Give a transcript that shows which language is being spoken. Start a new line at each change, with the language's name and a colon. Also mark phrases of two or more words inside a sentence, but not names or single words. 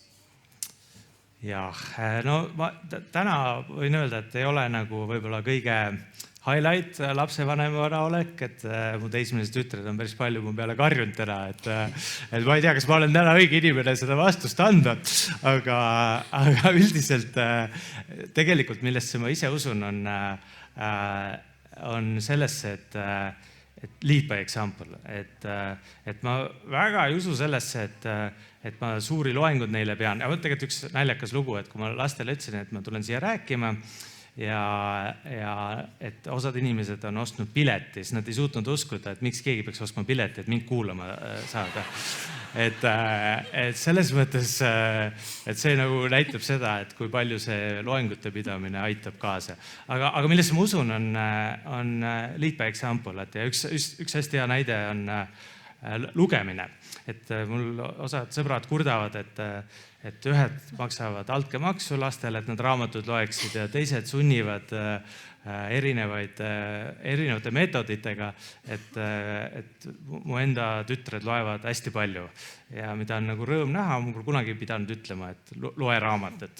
Estonian: Jah, no ma täna võin öelda, et ei ole nagu võib-olla kõige highlight lapsevanemana olek, et mu teismelised tütred on päris palju mu peale karjunud täna, et ma ei tea, kas ma olen täna õige inimene seda vastust anda, aga üldiselt tegelikult, millesse ma ise usun, on sellesse, et
English: lead by example,
Estonian: et ma väga ei usu sellesse, et ma suuri loengud neile pean. Ja tegelikult üks naljakas lugu, et kui ma lastele ütlesin, et ma tulen siia rääkima, ja et osad inimesed on ostnud pileti, siis nad ei suutnud uskuda, et miks keegi peaks ostma pileti, et mind kuulama saada. Et selles mõttes, et see nagu näitab seda, et kui palju see loengute pidamine aitab kaasa. Aga millesse ma usun, on
English: lead by example,
Estonian: et üks hästi hea näide on lugemine. Et mul osad sõbrad kurdavad, et ühed maksavad altkäemaksu lastele, et nad raamatud loeksid ja teised sunnivad erinevate metoditega, et mu enda tütred loevad hästi palju ja mida on nagu rõõm näha, mul kunagi ei pidanud ütlema, et loe raamatut.